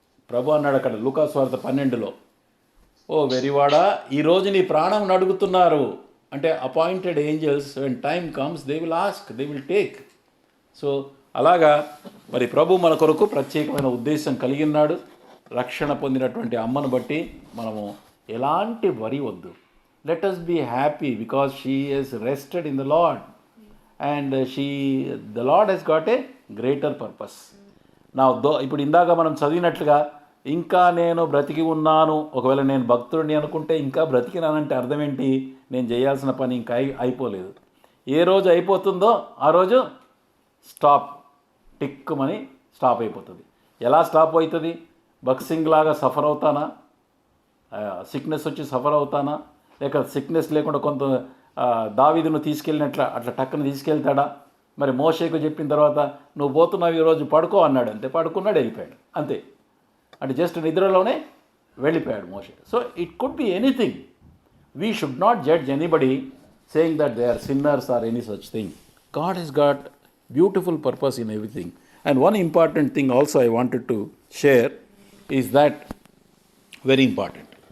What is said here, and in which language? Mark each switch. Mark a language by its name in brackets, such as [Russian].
[Telugu] ప్రభు అన్నాడు అక్కడ లూకాసు వార్త 12లో, ఓ వెరివాడా, ఈరోజు నీ ప్రాణం అడుగుతున్నారు. [English] అంటే appointed angels when time comes they will ask, they will take. [Telugu] So అలాగా మరి ప్రభు మన కొరకు ప్రత్యేకమైన ఉద్దేశం కలిగి ఉన్నాడు. రక్షణ పొందినటువంటి అమ్మను బట్టి మనము ఎలాంటి వరి వద్దు. [English] Let us be happy because she is rested in the Lord and the Lord has got a greater purpose. [Telugu] నా ఇప్పుడు ఇందాక మనం చదివినట్లుగా ఇంకా నేను బ్రతికి ఉన్నాను, ఒకవేళ నేను భక్తుడిని అనుకుంటే ఇంకా బ్రతికినానంటే అర్థం ఏంటి? నేను చేయాల్సిన పని ఇంకా అయిపోలేదు. ఏ రోజు అయిపోతుందో ఆ రోజు స్టాప్, టిక్కుమని స్టాప్ అయిపోతుంది. ఎలా స్టాప్ అవుతుంది? బక్సింగ్ లాగా సఫర్ అవుతానా? సిక్నెస్ వచ్చి సఫర్ అవుతానా? లేక సిక్నెస్ లేకుండా కొంత దావీదును తీసుకెళ్ళినట్ల అట్లా టక్కును తీసుకెళ్తాడా? మరి మోషేకు చెప్పిన తర్వాత నువ్వు పోతున్నావు ఈరోజు పడుకో అన్నాడు, అంతే పడుకున్నాడు, వెళ్ళిపోయాడు, అంతే. అంటే జస్ట్ నిద్రలోనే వెళ్ళిపోయాడు మోషే. [English] So it could be anything. We should not judge anybody saying that they are sinners or any such thing. God he's got beautiful purpose in everything. And one important thing also I wanted to share is that very important.